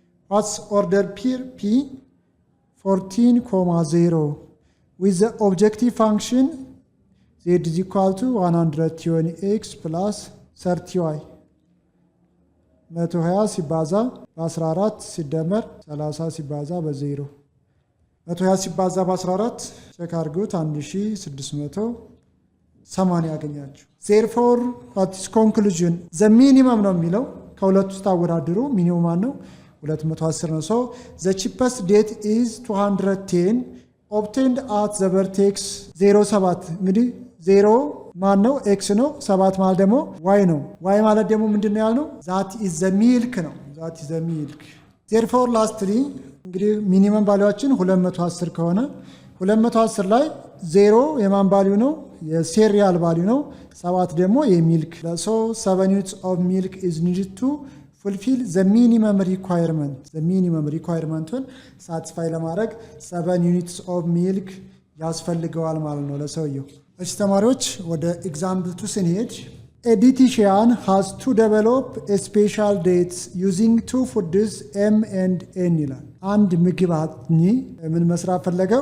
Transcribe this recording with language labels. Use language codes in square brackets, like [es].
[en] what's order p 14,0 with the objective function z is equal to 120x plus 30y [am] 120 ሲባዛ በ14 ሲደመር 30 ሲባዛ በ0 120 ሲባዛ በ14 ቼክ አድርጉት 1680 ያገኛችሁ [en] therefore what is conclusion the minimum [am] ነው የሚለው ከሁለቱ ውስጥ አወዳድሩ። ሚኒመም ማን ነው? 210 ነው። ሶ [en] the cheapest date is 210 obtained at the vertex 07 [am] እንግዲህ 0 ማን ነው? ኤክስ ነው። 7 ማለት ደግሞ ዋይ ነው። ዋይ ማለት ደግሞ ምንድነው ያልነው? [en] that is the milk ነው። that is the milk therefore lastly [am] እንግዲህ ሚኒመም ቫልዩአችን 210 ከሆነ 210 ላይ 0 የማን ቫልዩ ነው? የሴሪያል ቫልዩ ነው። 7 ደግሞ የሚልክ [en] so 7 units of milk is needed to fulfill the minimum requirement [am] the minimum requirementን ሳቲስፋይ ለማድረግ 7 units of milk ያስፈልገዋል ማለት ነው ለሰውየው። እሺ ተማሪዎች ወደ ኤግዛምፕል 2 ስንሄድ [en] a dietitian has to develop a special diet using two foods M and N [am] ይላል። አንድ ምግብ አጥኚ ምን መስራት ፈለገ?